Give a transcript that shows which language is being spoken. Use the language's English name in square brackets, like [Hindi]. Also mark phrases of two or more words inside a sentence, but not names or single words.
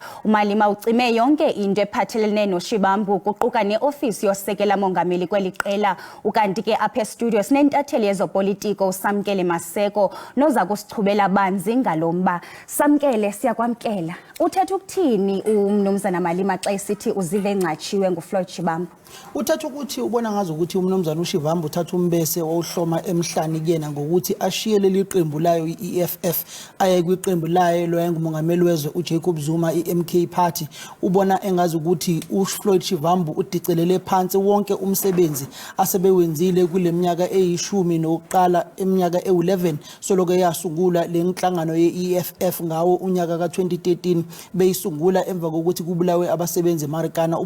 [Xhosa] uMalema ucime yonke into ephathelene noShivambu kuquka neofisi yosekela mongameli kweli qela. Ukanti ke apha estudio sinentatheli yezopolitiko uSamkele Maseko noza kusichubela banzi ngalomba. Samkele siyakwamkela. Uthetha ukuthini umnumzana Malema xa esithi uzive encatshiwe nguFloyd Shivambu? [Zulu] Uthatha ukuthi ubona ngazo ukuthi umnumzana uShivambu uthatha umbese wawuhloma emhlani kuyena ngokuthi ashiye leli qembu layo iEFF aye kwiqembu layo loyengumongameli wezwe uJacob Zuma iMK Party. Ubona engazi ukuthi uFloyd Shivambu udicelele phansi wonke umsebenzi asebewenzile kuleminyaka eyishumi nokuqala eminyaka e11 soloke yasungula lenhlangano yeEFF ngawo unyaka ka2013 beyisungula emva kokuthi kubulawe abasebenzi eMarikana.